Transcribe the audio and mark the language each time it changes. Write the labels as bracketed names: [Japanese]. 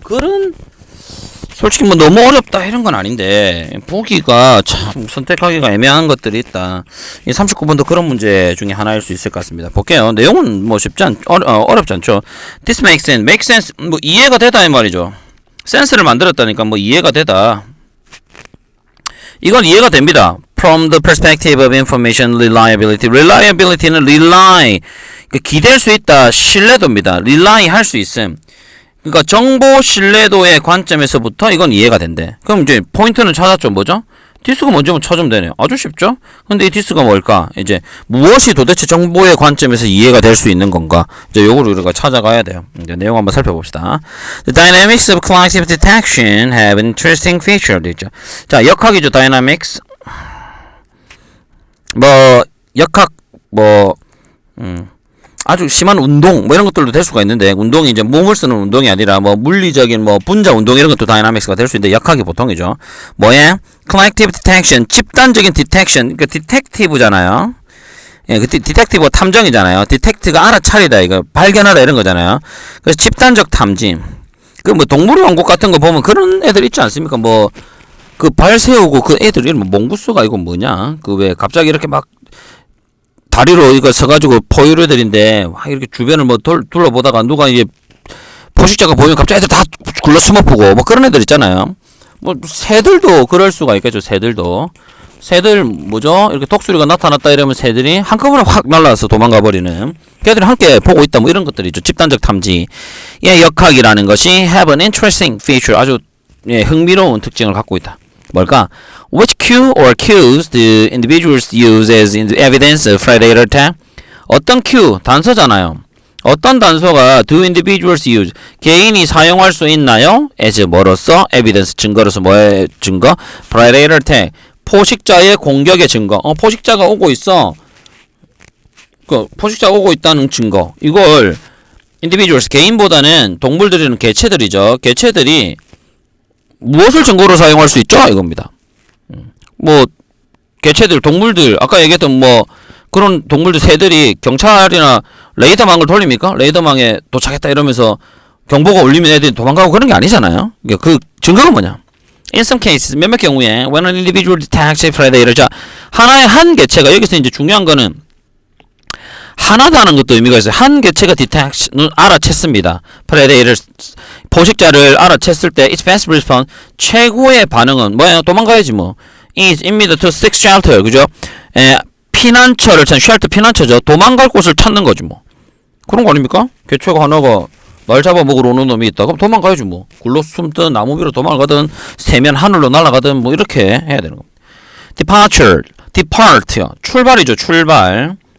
[Korean] 글은 솔직히 뭐 너무 어렵다 이런 건 아닌데 보기가 참 선택하기가 애매한 것들이 있다. 이 39번도 그런 문제 중에 하나일 수 있을 것 같습니다. 볼게요. 내용은 뭐 어렵지 않죠. [English] This makes sense. make sense. [Korean] 뭐 이해가 되다 이 말이죠. 센스를 만들었다니까 뭐 이해가 되다. 이건 이해가 됩니다. [English] From the perspective of information reliability. [Korean] reliability는 rely, 기댈 수 있다, 신뢰도입니다. rely 할 수 있음. 그러니까 정보 신뢰도의 관점에서부터 이건 이해가 된대. 그럼 이제 포인트는 찾았죠. 뭐죠? this가 먼저 찾으면 되네요. 아주 쉽죠? 근데 이 this가 뭘까? 이제 무엇이 도대체 정보의 관점에서 이해가 될 수 있는 건가? 이제 요거를 우리가 찾아가야 돼요. 이제 내용 한번 살펴봅시다. [English] The dynamics of collective detection have interesting features. [Korean] 있죠. 자, 역학이죠. dynamics. 역학, 아주 심한 운동, 이런 것들도 될 수가 있는데, 운동이 이제 몸을 쓰는 운동이 아니라, 물리적인, 분자 운동, 이런 것도 다이나믹스가 될 수 있는데, 역학이 보통이죠. 뭐예? collective detection, 집단적인 detection, detective잖아요. 예, detective가 탐정이잖아요. detect가 알아차리다, 이거, 발견하다, 이런 거잖아요. 그래서 집단적 탐지. 동물 왕국 같은 거 보면 그런 애들 있지 않습니까? 발 세우고 그 애들 이름 몽구스가 이거 뭐냐? 왜 갑자기 이렇게 막 다리로 이거 서가지고 포유류들인데 이렇게 주변을 둘러보다가 누가 이제 포식자가 보이면 갑자기 애들 다 굴러 숨어보고 그런 애들 있잖아요. 새들도 그럴 수가 있겠죠. 새들도. 새들 뭐죠? 이렇게 독수리가 나타났다 이러면 새들이 한꺼번에 확 날라와서 도망가 버리는. 걔들이 함께 보고 있다 이런 것들이죠. 집단적 탐지. 예, 역학이라는 것이 [English] have an interesting feature. [Korean] 아주 흥미로운 특징을 갖고 있다. 뭘까? [English] Which cue or cues the individuals use as evidence of predator attack? [Korean] 어떤 cue, 단서잖아요. 어떤 단서가 [English] do individuals use, [Korean] 개인이 사용할 수 있나요? as 뭐로서? evidence, 증거로서 뭐의 증거? predator attack, 포식자의 공격의 증거. 포식자가 오고 있어. 포식자가 오고 있다는 증거. 이걸 individuals, 개인보다는 동물들이는 개체들이죠. 개체들이 무엇을 증거로 사용할 수 있죠? 이겁니다. 개체들, 동물들, 아까 얘기했던 그런 동물들, 새들이 경찰이나 레이더망을 돌립니까? 레이더망에 도착했다 이러면서 경보가 울리면 애들이 도망가고 그런 게 아니잖아요. 그 증거가 뭐냐? [English] In some cases, [Korean] 몇몇 경우에 [English] when an individual detects a predator, [Korean] 자, 하나의 한 개체가, 여기서 이제 중요한 거는 하나다는 것도 의미가 있어요. 한 개체가 detect는 알아챘습니다. predator, 포식자를 알아챘을 때 [English] its best response, [Korean] 최고의 반응은 뭐예요? 도망가야지 [English] is immediate to seek shelter, [Korean] 그죠? 피난처를 찾는, shelter 피난처죠. 도망갈 곳을 찾는 거지 그런 거 아닙니까? 개체가 하나가 날 잡아먹으러 오는 놈이 있다. 그럼 도망가야지 굴러 숨든 나무 위로 도망가든 새면 하늘로 날아가든 이렇게 해야 되는 겁니다. departure, depart요. 출발이죠. 출발.